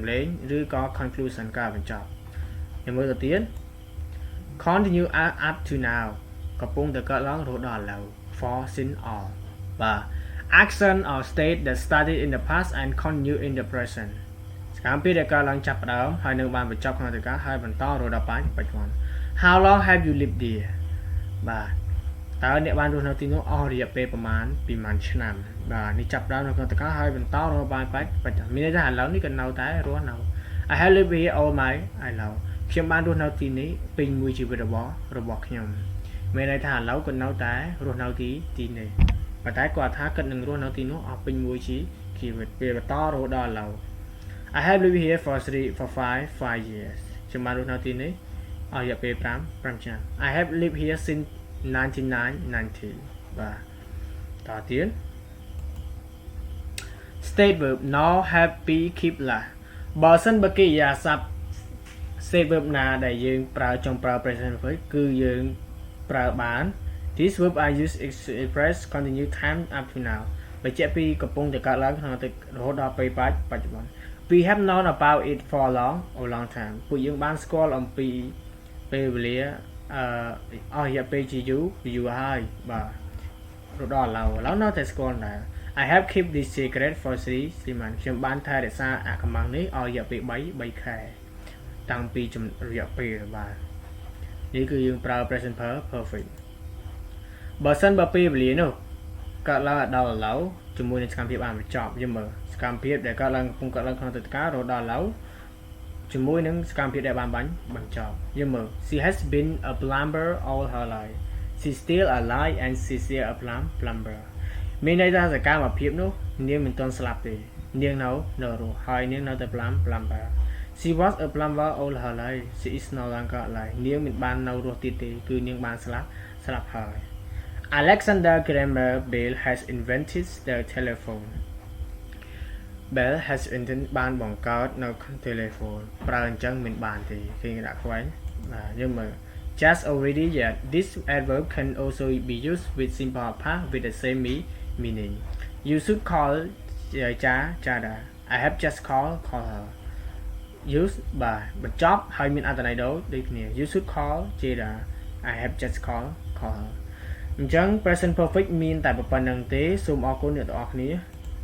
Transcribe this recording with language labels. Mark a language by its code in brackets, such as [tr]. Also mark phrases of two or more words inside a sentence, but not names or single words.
[km] ឡេងឬក៏ [en] conclusion [km] ការបញ្ចប់មើលទៅទៀត [en] continue up to now [km] កំពុងតែកើតឡើងរហូតដល់ឥឡូវ [en] for since all បាទ action or state that started in the past and continue in the present [km] សកម្មភាពដែលកើត ឡើងចាប់ផ្ដើមហើយនឹងបានបញ្ចប់ក្នុងអតីតកាលហើយបន្តរហូតដល់បច្ចុប្បន្ន [en] How long have you lived there [km] បាទតើអ្នកបានរស់នៅទីនោះអស់រយៈពេលប្រ ហែលឆ្នាំបាទនេះចាប់ផ្ដើមនៅក្នុងអតីតកាលហើយបន្តរហូតដល់បច្ចុប្បន្នមានន័យថាឥឡូវនេះក៏នៅតែរស់នៅ [en] I have lived here all my life [km] ខ្ញុំបានរស់នៅទីនេះពេញមួយជីវិតរបស់ខ្ញុំមានន័យថាឥឡូវគាត់នៅតែរស់នៅទីនេះប៉ុន្តែគាត់ថាគាត់នឹងរស់នៅទីនោះអស់ពេញមួយជីវិតពេលបន្តរហូតដល់ឥឡូវ [en] I have lived here for 5 years [km] ខ្ញុំបានរស់នៅទីនេះអស់រយៈពេល5ឆ្នាំ [en] I have lived here since 1990 [km] បាទតទៀត [en] State verb now happy keep laugh [km] បើសិនបើកិរិយាសព្ទ [en] state verb [km] ណាដែលយើងប្រើចុងប្រើ [en] present perfect [km] គឺយើងប្រើបាន [en] These verbs are used to express continued time up to now [km] បញ្ជាក់ពីកំពុងតែកើតឡើងក្នុងរហូតដល់ពេលបច្ចុប្បន្ន [en] We have known about it for a long time [km] ពួកយើងបានស្គាល់អំពីពេលវេលាអស់រយៈពេល ជាយូរហើយបាទរហូតដល់ឥឡូវនៅតែស្គាល់ដែរ [en] I have kept this secret for 3 months [km] ខ្ញុំបានថែរក្សាអាកំបាំងនេះអស់រយៈពេល3ខែតាំងពីរយៈពេលបាទនេះគឺយើងប្រើ [en] present perfect [km] បើសិនបើពេលវេលានោះកើតឡើងដល់ឥឡូវជាមួយនឹងស កម្មភាពបានបញ្ចប់យើងមើលសកម្មភាពដែលកើតឡើងកំពុងកើតឡើងក្នុងទឹកកាលរហូតដល់ឥឡូវជាមួយនឹងសកម្មភាពដែលបានបញ្ចប់យើងមើល [en] She has been a plumber all her life She still alive and she's still a plumber [km] មានន័យថាសកម្មភាពនោះនាងមិនទាន់ស្លាប់ទេនាងនៅរស់ហើយនាងនៅតែ plumber [en] She was a plumber all her life She is no longer alive [km] នាងមិនបាននៅរស់ទៀតទេគឺនាងបានស្លាប់ហើយ [en] Alexander Graham Bell has invented the telephone Bell has invented [km] បានបង្កើតនៅ [en] telephone [km] ប្រើអញ្ចឹងមិនបានទេគេដាក់ ខ្វែងបាទយើងមើល [en] Just already yet this adverb can also be used with simple past with the same meaning You should call Jada I have just call her Use [km] បាទបញ្ចប់ហើយមានអត្ថន័យដូចគ្នា [en] You should call Jada I have just call her អញ្ចឹង present perfect [km] មានតែប៉ុណ្្នឹងទេសូមអរគុណអ្នកទាំងអស់គ្នា